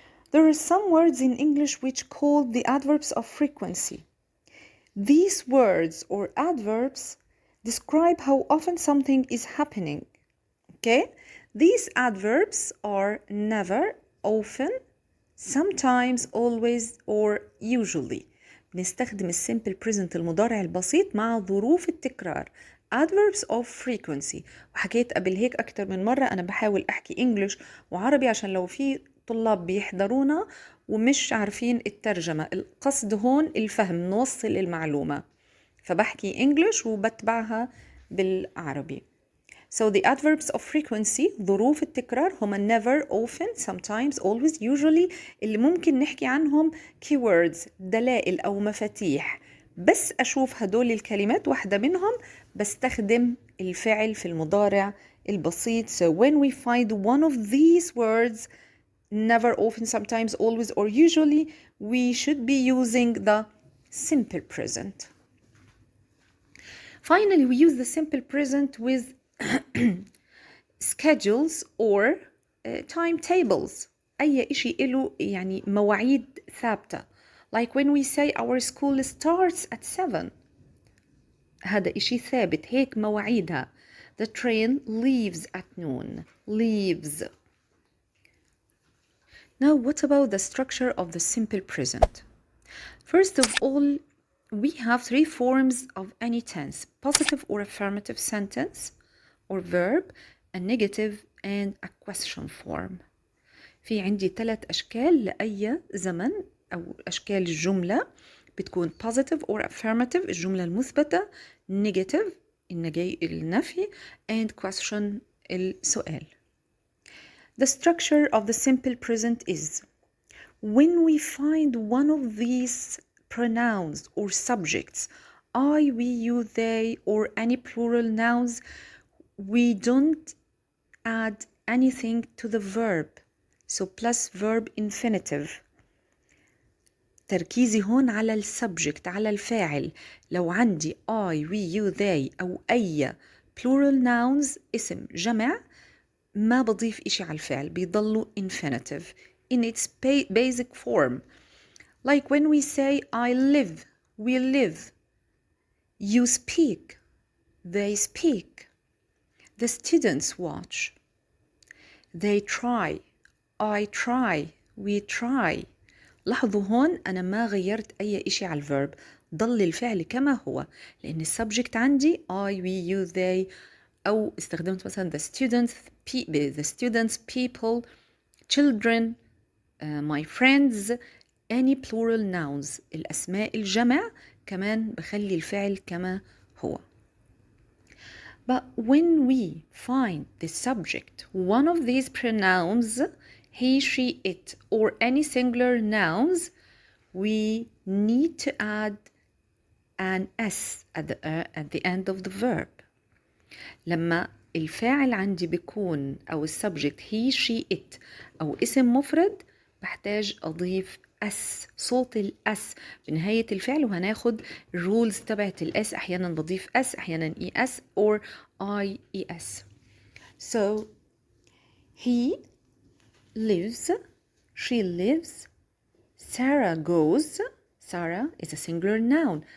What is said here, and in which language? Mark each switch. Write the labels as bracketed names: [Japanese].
[English] There are some words in English which call the adverbs of frequency. These words or adverbs describe how often something is happening. Okay? These adverbs are never, often, sometimes, always, or usually. [Arabic] بنستخدم السيمبل بريزنت المضارع البسيط مع ظروف التكرار. [English] adverbs of frequency. [Arabic] وحكيت قبل هيك أكتر من مرة أنا بحاول أحكي إنجليش وعربي عشان لو في طلاب بيحضرونا ومش عارفين الترجمة. القصد هون الفهم، نوصل المعلومة. فبحكي إنجليش وبتبعها بالعربي. [English] So the adverbs of frequency [Arabic] ظروف التكرار هما [English] never, often, sometimes, always, usually [Arabic] اللي ممكن نحكي عنهم [English] keywords [Arabic] دلائل أو مفاتيح. بس أشوف هدول الكلمات واحدة منهم بستخدم الفعل في المضارع البسيط. [English] So when we find one of these words, never, often, sometimes, always, or usually, we should be using the simple present. Finally, we use the simple present with schedules or timetables. [Arabic] أي إشي إله يعني مواعيد ثابتة. [English] Like when we say our school starts at 7. [Arabic] هذا إشي ثابت، هيك مواعيدها. [English] The train leaves at noon. Leaves. Now, what about the structure of the simple present? First of all, we have 3 forms of any tense: positive or affirmative sentence, or verb, a negative, and a question form. [Arabic] في عندي 3 أشكال لأي زمن أو أشكال الجملة. بتكون [English] positive or affirmative [Arabic] الجملة المثبتة، [English] negative [Arabic] النفي، [English] and question [Arabic] السؤال. [English] The structure of the simple present is when we find one of these pronouns or subjects, I, we, you, they, or any plural nouns, we don't add anything to the verb. So plus verb infinitive. [Arabic] تركيزي هون على السبجكت، على الفاعل. لو عندي [English] I, we, you, they [Arabic] أو أي [English] plural nouns [Arabic] اسم جمع ما بضيف إشي على الفعل، بيضلوا [English] infinitive in its basic form. Like when we say I live, we live. You speak, they speak. The students watch. They try. I try. We try. [Arabic] لاحظوا هون أنا ما غيرت أي إشي على الverb. ضل الفعل كما هو، لأن السبجكت عندي [English] I, we, you, they [Arabic] أو استخدمت مثلا [English] the students, people, children, my friends. any plural nouns [Arabic] الأسماء الجمع كمان بخلي الفعل كما هو. [English] But when we find the subject, one of these pronouns, he, she, it, or any singular nouns, we need to add an S at the end of the verb. [Arabic] لما الفاعل عندي بيكون أو السبجكت [English] he, she, it [Arabic] أو اسم مفرد بحتاج أضيف اس، صوت الاس بنهاية الفعل، وهناخد الرولز تبعت الاس. احيانا بضيف اس، احيانا اي اس or اي اي اس. [English] So he lives, she lives, Sarah goes. Sarah is a singular noun.